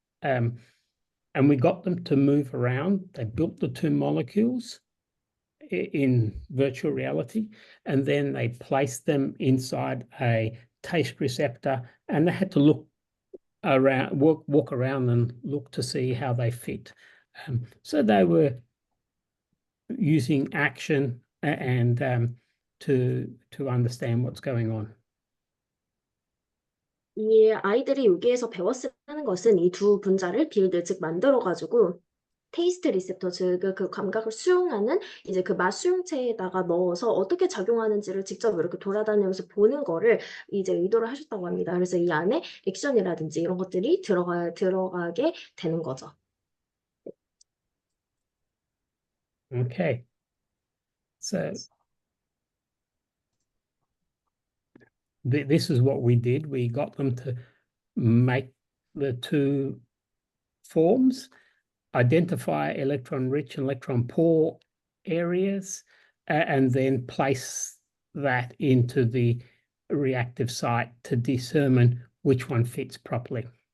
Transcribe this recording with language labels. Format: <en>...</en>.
<en>And we got them to move around. They built the two molecules in virtual reality, and then they placed them inside a taste receptor, and they had to look around, walk around and look to see how they fit. So they were using action and to understand what's going on.</en> <ko>이 아이들이 여기에서 배웠으는 것은 이 두 분자를 빌드, 즉 만들어가지고 테이스트 리셉터, 즉 그 감각을 수용하는 이제 그 맛 수용체에다가 넣어서 어떻게 작용하는지를 직접 이렇게 돌아다니면서 보는 거를 이제 의도를 하셨다고 합니다. 그래서 이 안에 액션이라든지 이런 것들이 들어가게 되는 거죠.</ko> <en>Okay, so this is what we did. We got them to make the two forms, identify electron-rich and electron-poor areas, and then place that into the reactive site to determine which one fits properly.</en>